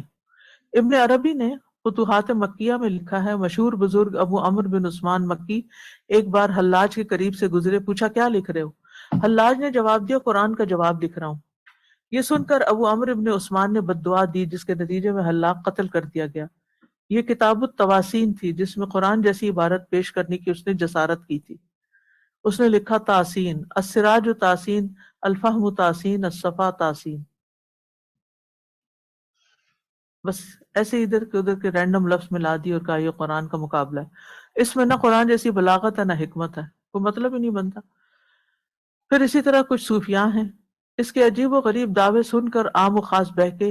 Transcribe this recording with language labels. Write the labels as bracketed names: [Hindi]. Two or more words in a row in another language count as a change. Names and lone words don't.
[Urdu] ابن عربی نے فتوحات مکیہ میں لکھا ہے مشہور بزرگ ابو عمرو بن عثمان مکی ایک بار حلاج کے قریب سے گزرے، پوچھا کیا لکھ رہے ہو؟ حلاج نے جواب دیا قرآن کا جواب لکھ رہا ہوں. یہ سن کر ابو عمرو بن عثمان نے بد دعا دی جس کے نتیجے میں حلاج قتل کر دیا گیا. یہ کتاب التواسین تھی جس میں قرآن جیسی عبارت پیش کرنے کی اس نے جسارت کی تھی. اس نے لکھا [Arabic] تاسین السراج تاسین الفہم تاسین الصفا تاسین. [Urdu] بس ایسے ادھر کے ادھر کے رینڈم لفظ ملا دی اور کہا یہ قرآن کا مقابلہ ہے. اس میں نہ قرآن جیسی بلاغت ہے نہ حکمت ہے، کوئی مطلب ہی نہیں بنتا. پھر اسی طرح کچھ صوفیاء ہیں، اس کے عجیب و غریب دعوے سن کر عام و خاص بہکے.